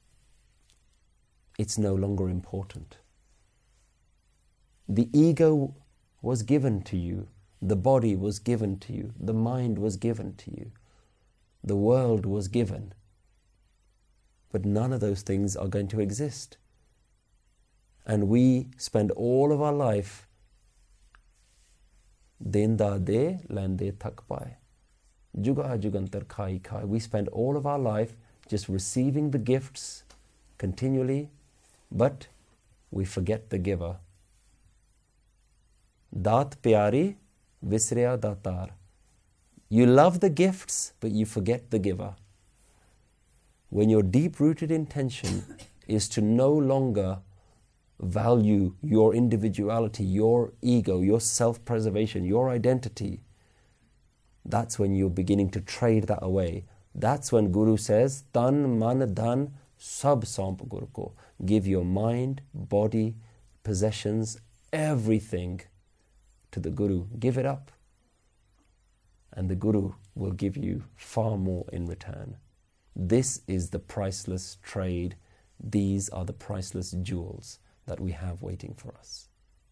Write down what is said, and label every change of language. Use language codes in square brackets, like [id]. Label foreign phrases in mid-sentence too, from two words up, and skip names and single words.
[en] It's no longer important. The ego was given to you, the body was given to you, the mind was given to you, the world was given. But none of those things are going to exist. And we spend all of our life [pa] ਦੇਂਦਾ ਦੇ ਲੈਂਦੇ ਥਕ ਪਾਏ. ਜੁਗਾ ਜੁਗੰਤਰ ਖਾਇ ਖਾਇ. [en] We spend all of our life just receiving the gifts continually, but we forget the giver. [pa] ਦਾਤ ਪਿਆਰੀ ਵਿਸਰਿਆ ਦਾਤਾਰ. [en] You love the gifts, but you forget the giver. When your deep-rooted intention is to no longer value your individuality, your ego, your self-preservation, your identity, that's when you're beginning to trade that away. That's when Guru says, [hi] तन मन धन सब सौंप गुरु को. [en] Give your mind, body, possessions, everything to the Guru. Give it up. And the Guru will give you far more in return. This is the priceless trade. These are the priceless jewels that we have waiting for us.